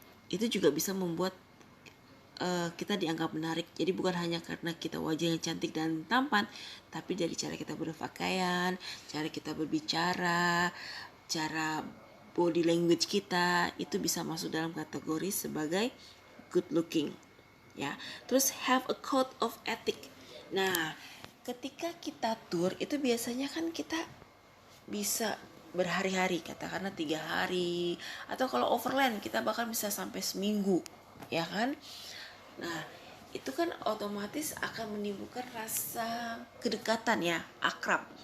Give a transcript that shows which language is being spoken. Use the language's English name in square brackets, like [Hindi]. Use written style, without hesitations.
[Indonesian] Itu juga bisa membuat kita dianggap menarik. Jadi bukan hanya karena kita wajahnya cantik dan tampan, tapi dari cara kita berpakaian, cara kita berbicara, cara body language kita, itu bisa masuk dalam kategori sebagai good looking. ya. [English] Terus have a code of ethic. [Indonesian] Nah, ketika kita tour itu biasanya kan kita bisa berhari-hari, katakanlah 3 hari, atau kalau overland kita bahkan bisa sampai seminggu, ya kan. Nah, itu kan otomatis akan menimbulkan rasa kedekatan ya, akrab.